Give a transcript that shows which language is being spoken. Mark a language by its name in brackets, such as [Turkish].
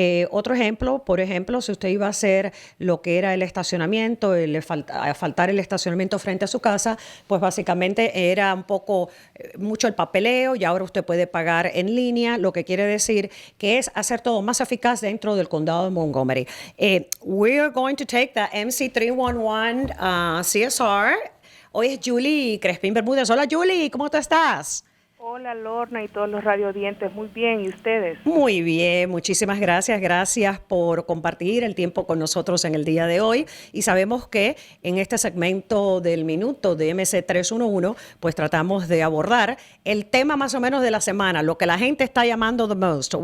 [Spanish] Otro ejemplo, por ejemplo, si usted iba a hacer lo que era el estacionamiento, faltar el estacionamiento frente a su casa, pues básicamente era un poco mucho el papeleo y ahora usted puede pagar en línea, lo que quiere decir que es hacer todo más eficaz dentro del condado de Montgomery. [English] We're going to take the MC311 CSR. [Spanish] Hoy es Julie Crespín Bermúdez. Hola Julie, ¿cómo tú estás? Hola Lorna y todos los radiodientes, muy bien, ¿y ustedes? Muy bien, muchísimas gracias. Gracias por compartir el tiempo con nosotros en el día de hoy. Y sabemos que en este segmento del minuto de MC311, pues tratamos de abordar el tema más o menos de la semana, lo que la gente está llamando [English] the most.